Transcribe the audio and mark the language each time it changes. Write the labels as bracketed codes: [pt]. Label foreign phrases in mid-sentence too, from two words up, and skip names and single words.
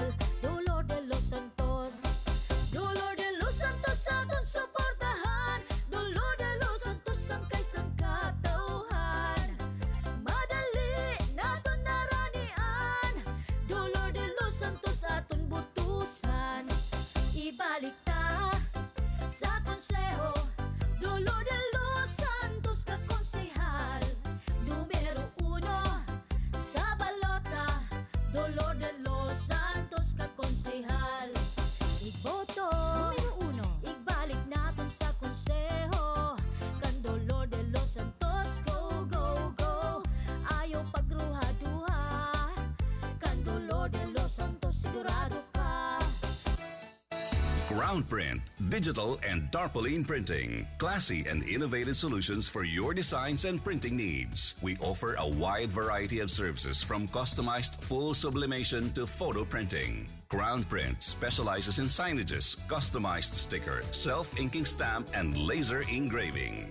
[hil] Dolor de los Santos, Dolor de los Santos, aton suportahan. Dolor de los Santos, ang kaisang katauhan. Madali naton naranian, Dolor de los Santos, aton butusan. Ibalik ta sa konseho, Dolor de los Santos, kakonsehal. Numero 1 sa balota, Dolor de los Santos, kakonsehal. Iboto, numero 1, ibalik naton sa konseho, kan Dolor de los Santos, [en] go, go, go. [hil] Ayaw pagruha-duha, kan Dolor de los Santos, sigurado ka. [en] Crown Print, digital and tarpaulin printing. Classy and innovative solutions for your designs and printing needs. We offer a wide variety of services from customized full sublimation to photo printing. Crown Print specializes in signages, customized sticker, self-inking stamp, and laser engraving.